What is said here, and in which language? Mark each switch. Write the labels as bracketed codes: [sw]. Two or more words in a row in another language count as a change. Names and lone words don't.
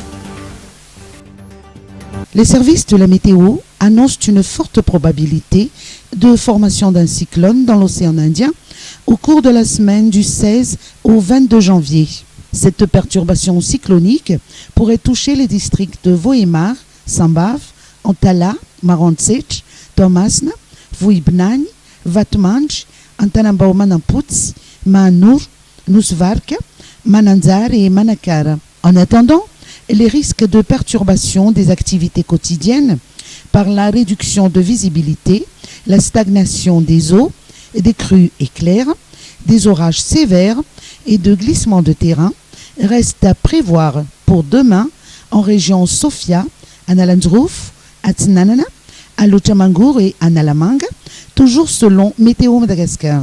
[fr] Les services de la météo annoncent une forte probabilité de formation d'un cyclone dans l'océan Indien au cours de la semaine du 16 au 22 janvier. Cette perturbation cyclonique pourrait toucher les districts de Vohemar, Sambav, Antala, Marantsech, Tomasna, Vuibnani, Vatmanj, Antanambao Manamputs, Manur, Nusvarka, Mananzar et Manakara. En attendant, les risques de perturbation des activités quotidiennes par la réduction de visibilité, la stagnation des eaux, des crues éclairs, des orages sévères et de glissements de terrain restent à prévoir pour demain en région Sofia, à Nalanzrouf, à Tsinanana, à Lochamangour et à Nalamanga, toujours selon Météo Madagascar.